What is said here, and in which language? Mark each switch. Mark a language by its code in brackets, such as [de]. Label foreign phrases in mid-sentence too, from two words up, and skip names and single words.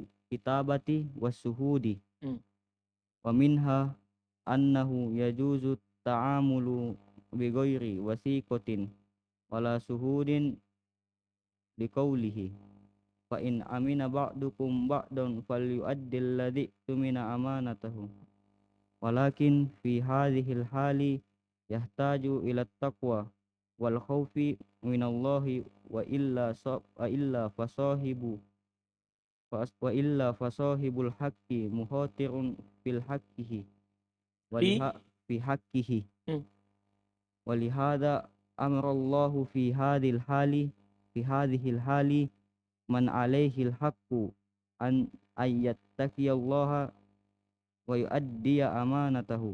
[ar] كتابة وشهود ومنها أنه يجوز التعامل بغير وثيقة ولا شهود لقوله فإن أمن بعضكم بعضا فليؤد الذي اؤتمن أمانته ولكن في هذه الحال يحتاج إلى تقوى والخوف من الله وإلا فصاحب الحق مخاطر في حقه في حقه ولهذا أمر الله في هذه الحال من عليه الحق أن يتقي الله ويؤدي أمانته.